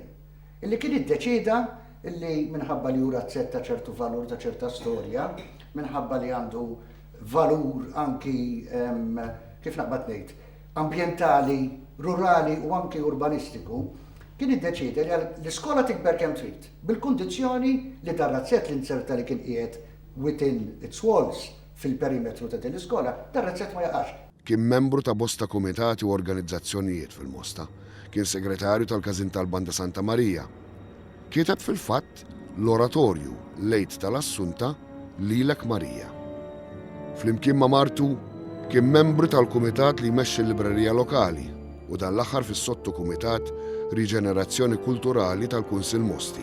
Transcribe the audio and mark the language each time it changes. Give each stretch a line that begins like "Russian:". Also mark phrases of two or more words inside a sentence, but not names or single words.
Maltese: Illi kien iddeċida illi minħabba li hu razzett ta' ċertu valur ta' ċerta storja, minħabba li għandu valur anki kif naqbad ngħid, ambjentali, rurali u anki urbanistiku, kien iddeċida li l-iskola tikber kemm trid, bil-kundizzjoni li dar-razzett l-inserta li kien qiegħed
English: within its walls
Maltese: fil-perimetru ta' din l-iskola, dar-razzett ma jaqax. Kien membru ta' bosta kumitati u organizzazzjonijiet fil-Mosta. Kien segretarju tal-Każin tal-Banda Santa Marija. Kieteb fil-fatt l-oratorju Lejt tal-Assunta Lilek Marija. Flimkien ma' martu kien membru tal-kumitat li jmexxi l-librerija lokali u dan l-aħħar fis-sottokumitat Riġenerazzjoni Kulturali tal-Kunsill Mosti.